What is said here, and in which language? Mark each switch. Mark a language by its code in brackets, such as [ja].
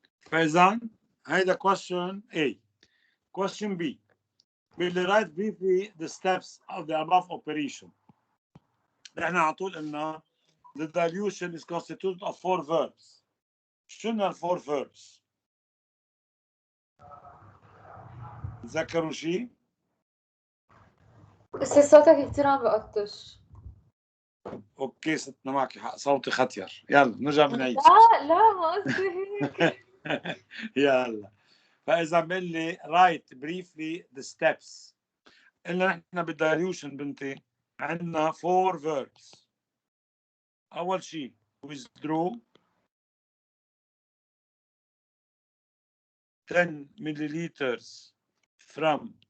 [ar] فإذا هيدا [en] question A. Question B. Will write briefly the steps of the above operation. [ar] نحن على طول قلنا [en] the dilution is constituted of 4 verbs. [ar] شنو ال [en] 4 verbs؟ [ar] تذكروا شيء؟ بس صوتك كتير عم بقطش. اوكي ستنا معك حق صوتي ختير. يلا نرجع بنعيد. لا ما قصدي هيك. يلا فاذا بقول لي [en] write briefly the steps. [ar] قلنا نحن بالدايلوشن بنتي عندنا [en] 4 verbs. اول شيء withdraw 10 milliliters from